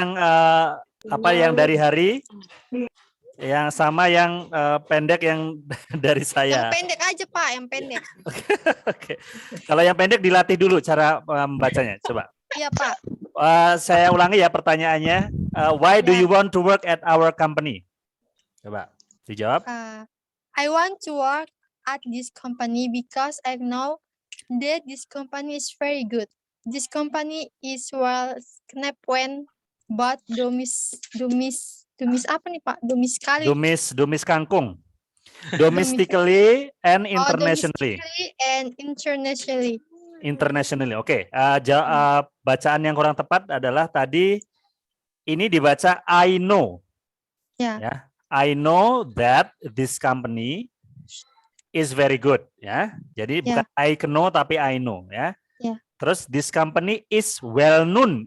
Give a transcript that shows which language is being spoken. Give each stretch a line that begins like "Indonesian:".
Indonesian: yang yang dari Hari, yang sama yang pendek yang dari Yang saya. pendek aja, Pak. Yang pendek. Oke. Kalau yang pendek dilatih dulu cara membacanya. Coba. Iya, Pak. Saya ulangi ya pertanyaannya.
English: Why do
Indonesian: Ya.
English: you want to work at our company?
Indonesian: Coba dijawab.
English: I want to work at this company because I know that this company is very good. This company is well when but domis
Indonesian: apa nih Pak? Domiskali. Domis kangkung.
English: Domestically and internationally. Domestically and internationally. Internationally. Oke.
Indonesian: Bacaan yang kurang tepat adalah tadi ini dibaca
English: I know.
Indonesian: Ya. Ya.
English: I know that this company is very good, ya.
Indonesian: Jadi bukan
English: I know
Indonesian: tapi I know, ya. Ya.
English: Terus this company is well known.